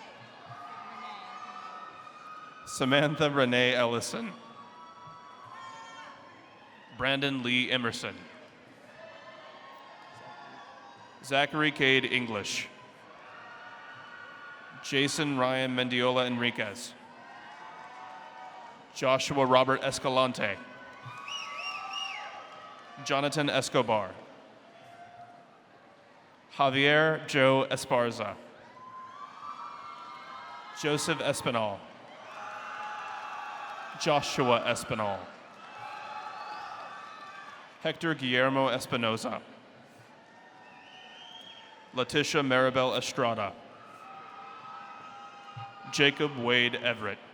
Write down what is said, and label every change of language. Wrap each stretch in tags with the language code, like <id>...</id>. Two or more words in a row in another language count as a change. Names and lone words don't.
<en>Samantha Renee Ellison. Brandon Lee Emerson. Zachary Cade English. Jason Ryan Mendiola Enriquez. Joshua Robert Escalante. Jonathan Escobar. Javier Joe Esparza. Joseph Espinal. Joshua Espinal. Hector Guillermo Espinoza. Letitia Maribel Estrada. Jacob Wade Everett.</en>